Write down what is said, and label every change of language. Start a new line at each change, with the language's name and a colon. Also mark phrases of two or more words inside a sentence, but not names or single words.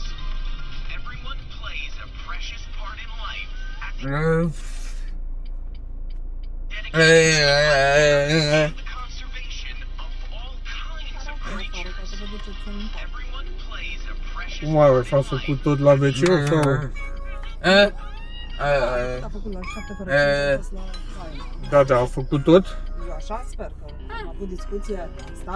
English: Everyone plays a precious part in life. Dedicated to the conservation of all kinds of creatures. Everyone plays a precious
Romanian: Cum are,
English: part
Romanian: s-au
English: in
Romanian: făcut
English: life.
Romanian: tot la WC sau? A făcut la 7 fără 5 a fost la baie. Da, da, au făcut tot? Eu așa sper că am avut discuție, am stat.